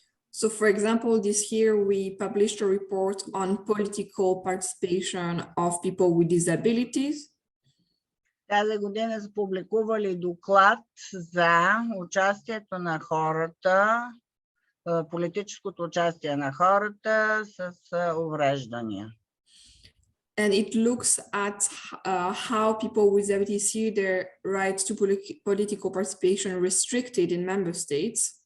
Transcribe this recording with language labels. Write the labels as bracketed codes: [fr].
[en] So for example, this year we published a report on political participation of people with disabilities. [bg] Тази година са публикували доклад за участието на хората, политическото участие на хората с увреждания. [en] And it looks at how people with disabilities see their rights to political participation restricted in member states.